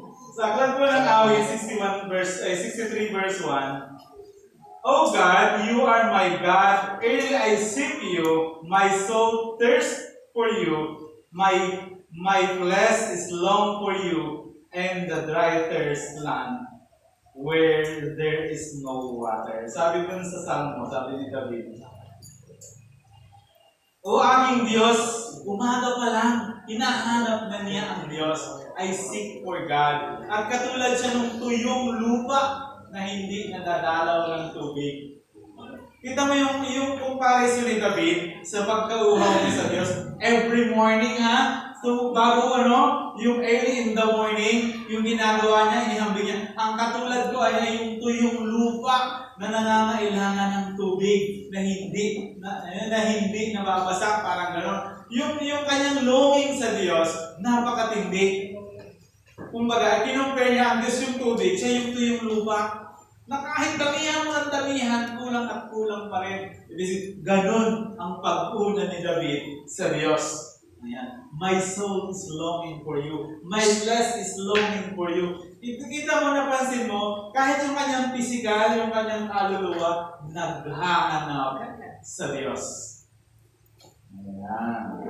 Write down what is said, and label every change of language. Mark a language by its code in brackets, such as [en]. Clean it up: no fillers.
[tl] Sa aklat po ng [en] Awit 63 verse 1, O God, you are my God, early I seek you, my soul thirsts for you, my flesh is long for you, and the dry thirst land where there is no water. [tl] Sabi ko sa Salmo, sabi ni David, O aking Diyos, umaga pa lang, hinahanap na niya ang Diyos. [en] I seek for God. [tl] At katulad siya ng tuyong lupa na hindi nadadalaw ng tubig. Kita mo yung comparison ni David sa pagkauhaw niya sa Diyos. [en] Every morning [tl] so bago yung [en] early in the morning, [tl] yung ginagawa niya, inihambing niya, ang katulad ko ay yung tuyong lupa na nangangailangan ng tubig na hindi nababasa, parang gano'n. Yung kanyang longing sa Diyos, napakatindi. Kumbaga, kinumpare niya ang Diyos yung tubig, siya yung tuyong lupa, na kahit damihan mo ng damihan, kulang at kulang pa rin. Ganon ang pag-una ni David sa Diyos. Ayan. [en] My soul is longing for you. My flesh is longing for you. [tl] Kita mo, napansin mo, kahit yung kanyang physical, yung kanyang kaluluwa, naghahanap sa Diyos. Ayan.